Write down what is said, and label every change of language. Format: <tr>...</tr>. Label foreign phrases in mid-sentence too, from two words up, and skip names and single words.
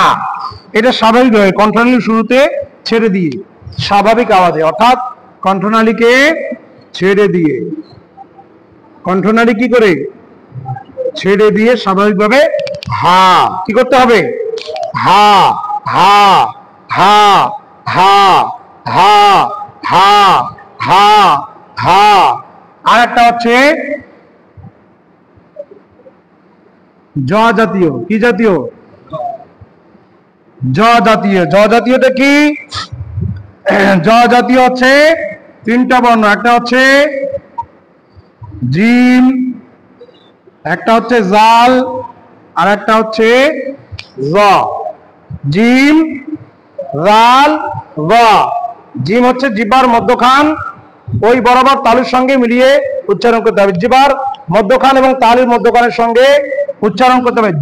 <bn>এটা স্বাভাবিক হয়, কণ্ঠনালীর শুরুতে ছেড়ে দিয়ে, স্বাভাবিক আওয়াজে, অর্থাৎ কণ্ঠনালীকে ছেড়ে দিয়ে, কণ্ঠনালী কি করে ছেড়ে দিয়ে স্বাভাবিকভাবে হা কি করতে হবে, হা, হা, হা, হা, হা, হা, হা, হা। আর একটা হচ্ছে জ জাতীয়, কি জাতীয়, জ জাতীয়। জ জাতীয়টা কি, জ জাতীয় হচ্ছে তিনটা বর্ণ, একটা হচ্ছে জিম, একটা হচ্ছে জাল, আর একটা হচ্ছে জ। জিম, জাল, জ। জিম হচ্ছে জিহ্বার মধ্যখান, ওই বরাবর তালুর সঙ্গে মিলিয়ে উচ্চারণ করতে হবে, জিহ্বার মধ্যখান এবং তালুর মধ্যখানের সঙ্গে উচ্চারণ করতে হবে।</bn>